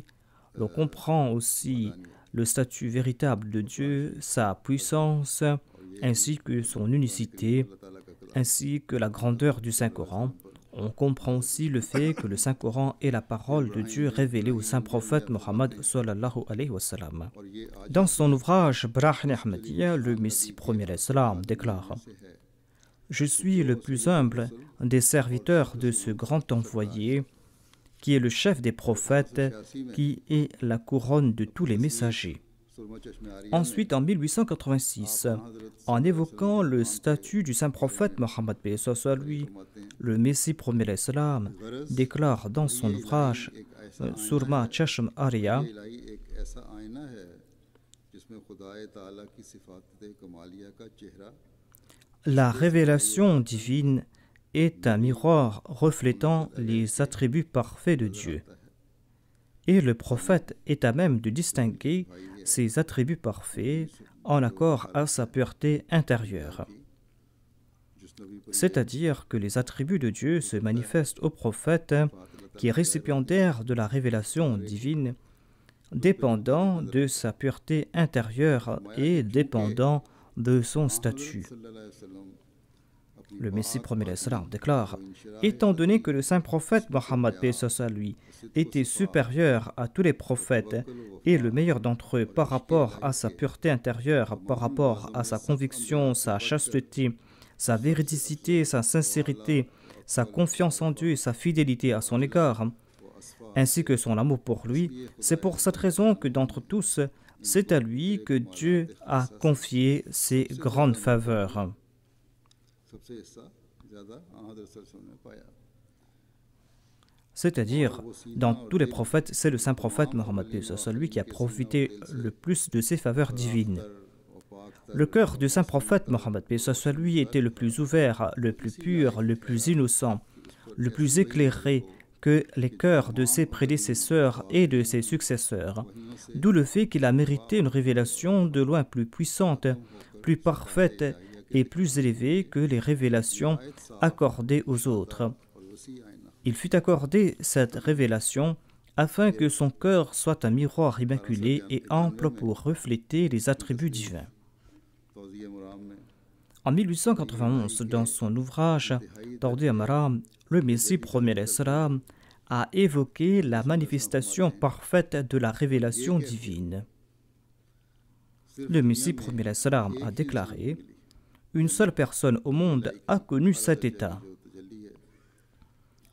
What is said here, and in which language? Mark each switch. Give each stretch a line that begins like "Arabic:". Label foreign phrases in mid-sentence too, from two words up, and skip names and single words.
French: L'on comprend aussi le statut véritable de Dieu, sa puissance, ainsi que son unicité,
Urdu: اللہ تعالیٰ کا کلام
French: ainsi que la grandeur du Saint-Coran. On comprend aussi le fait que le Saint-Coran est la parole de Dieu révélée au saint prophète Mohammed
Arabic: صلى الله عليه وسلم.
Urdu: اور یہ آج
French: Dans son ouvrage Brahni Ahmadiyya, le Messie premier l'Islam déclare:
Urdu: سے ہے
French: Je suis le plus humble des serviteurs de ce grand envoyé, qui est le chef des prophètes, qui est la couronne de tous les messagers.
Urdu: सुरमा चश्मे आरिया
French: Ensuite, en 1886, en évoquant le statut du saint prophète Mohammed paix soit lui,
Urdu: فرماتے ہیں
French: le Messie premier l'Islam déclare dans son ouvrage Surma Chashm Arya:
Urdu: یہ الٰہی ایک ایسا آئینہ ہے جس میں خدائے تعالیٰ کی صفات کمالیہ کا چہرہ
French: La révélation divine est un miroir reflétant les attributs parfaits de Dieu. Et le prophète est à même de distinguer ces attributs parfaits en accord à sa pureté intérieure.
Urdu: جس نبی پر
French: C'est-à-dire que les attributs de Dieu se manifestent au prophète qui est récipiendaire de la révélation divine, dépendant de sa pureté intérieure et dépendant de son statut.
Arabic: صلى الله عليه وسلم अपनी
French: Le Messie premier l'Islam déclare: étant donné que le saint prophète Mohammed paix soit lui était supérieur à tous les prophètes et le meilleur d'entre eux par rapport à sa pureté intérieure, par rapport à sa conviction, sa chasteté, sa véridicité, sa sincérité, sa confiance en Dieu et sa fidélité à son égard, ainsi que son amour pour lui, c'est pour cette raison que d'entre tous, c'est à lui que Dieu a confié ses grandes faveurs.
Urdu: سب سے حصہ زیادہ آں حضرت
Arabic: صلى الله عليه وسلم
Urdu: نے پایا
French: C'est-à-dire, dans tous les prophètes, c'est le saint prophète Mohammed paix soit lui qui a profité le plus de ses faveurs divines. Le cœur du saint prophète Mohammed paix soit lui était le plus ouvert, le plus pur, le plus innocent, le plus éclairé que les cœurs de ses prédécesseurs et de ses successeurs, d'où le fait qu'il a mérité une révélation de loin plus puissante, plus parfaite et plus élevée que les révélations accordées aux autres. Il fut accordé cette révélation afin que son cœur soit un miroir immaculé et ample pour refléter les attributs divins.
Urdu: توضیح مرام میں
French: En 1891, dans son ouvrage Tawdi Maram, le Messie premier l'Islam a évoqué la manifestation parfaite de la révélation divine. Le Messie premier l'Islam a déclaré: une seule personne au monde a connu cet état.